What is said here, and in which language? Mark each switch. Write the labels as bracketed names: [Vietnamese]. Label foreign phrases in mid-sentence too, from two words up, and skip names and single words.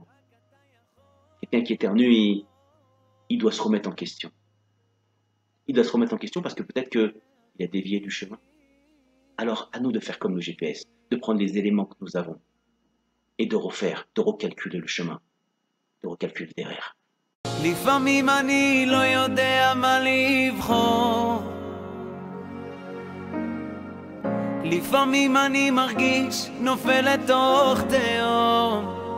[French] Quelqu'un qui éternue, il doit se remettre en question. Il doit se remettre en question parce que peut-être qu'il a dévié du chemin. Alors, à nous de faire comme le GPS, de prendre les éléments que nous avons et de recalculer le chemin, de recalculer derrière. [Hebrew] לפעמים אני לא יודע מה לבחור, לפעמים אני מרגיש נופל לתוך תהום,